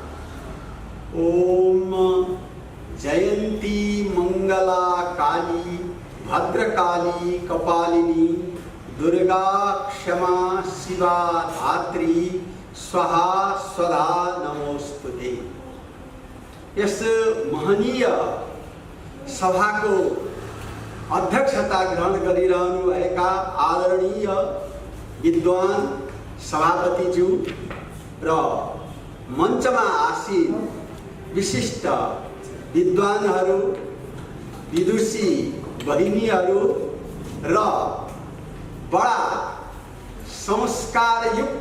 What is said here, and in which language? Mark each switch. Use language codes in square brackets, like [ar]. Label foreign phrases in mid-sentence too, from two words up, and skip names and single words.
[sa] ओम जयंती मंगला काली भद्रकाली कपालिनी दुर्गा क्षमा शिवा धात्री स्वाहा स्वधा नमोस्तुते। [ne] यस महनीय सभाको अध्यक्षता ग्रहण गरिरहनुभएका आदरणीय विद्वान सभापतिज्यू र मञ्चमा आसीन विशिष्ट विद्वानहरू, विदुषी बहिनीहरू र बडा संस्कारयुक्त